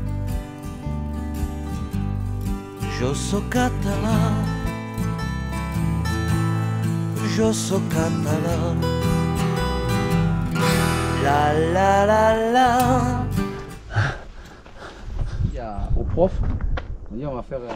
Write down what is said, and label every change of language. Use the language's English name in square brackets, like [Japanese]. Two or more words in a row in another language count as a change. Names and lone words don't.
[Catalan] Jo sóc català, jo sóc català. La la la la. [French] Il y a au prof, on dit on va faire